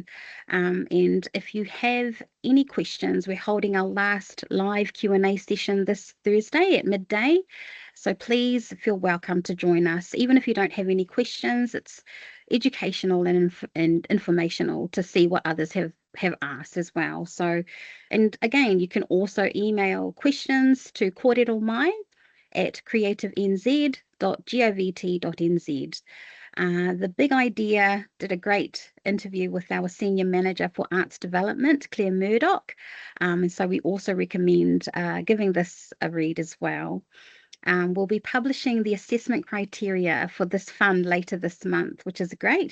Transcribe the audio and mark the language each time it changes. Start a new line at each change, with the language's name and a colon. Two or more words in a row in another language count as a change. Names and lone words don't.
English: And if you have any questions, we're holding our last live Q&A session this Thursday at midday. So please feel welcome to join us. Even if you don't have any questions, it's educational and informational to see what others have asked as well. So, and again, you can also email questions to Kōrero Mai at creativenz.govt.nz. The Big Idea did a great interview with our Senior Manager for Arts Development, Claire Murdoch, and so we also recommend giving this a read as well. We'll be publishing the assessment criteria for this fund later this month, which is great.